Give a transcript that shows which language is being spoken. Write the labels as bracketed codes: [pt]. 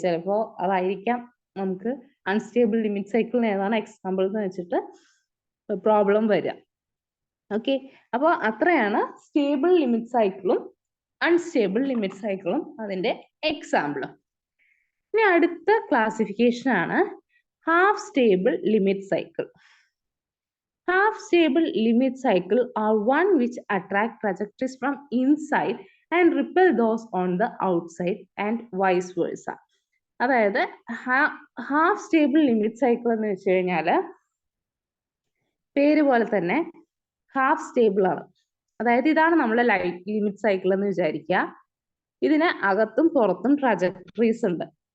[ml] ചിലപ്പോ അതായിരിക്കാം നമുക്ക് അൺസ്റ്റേബിൾ ലിമിറ്റ് സൈക്കിളിന് ഏതാണ് എക്സാമ്പിൾ എന്ന് വെച്ചിട്ട് പ്രോബ്ലം വരിക. ഓക്കെ, അപ്പോൾ അത്രയാണ് സ്റ്റേബിൾ ലിമിറ്റ് സൈക്കിളും അൺസ്റ്റേബിൾ ലിമിറ്റ് സൈക്കിളും അതിന്റെ എക്സാമ്പിളും. ഇനി അടുത്ത ക്ലാസിഫിക്കേഷൻ ആണ് half stable limit cycle. [en] Half stable limit cycle are one which attract trajectories from inside and repel those on the outside and vice versa. [ml] അതായത് ഹാഫ് സ്റ്റേബിൾ ലിമിറ്റ് സൈക്കിൾ എന്ന് വെച്ച് കഴിഞ്ഞാല് പേര് പോലെ തന്നെ ഹാഫ് സ്റ്റേബിൾ ആണ്. അതായത് ഇതാണ് നമ്മളെ ലിമിറ്റ് സൈക്കിൾ എന്ന് വിചാരിക്കുക. ഇതിന് അകത്തും പുറത്തും ട്രജക്ടറീസ് ഉണ്ട്.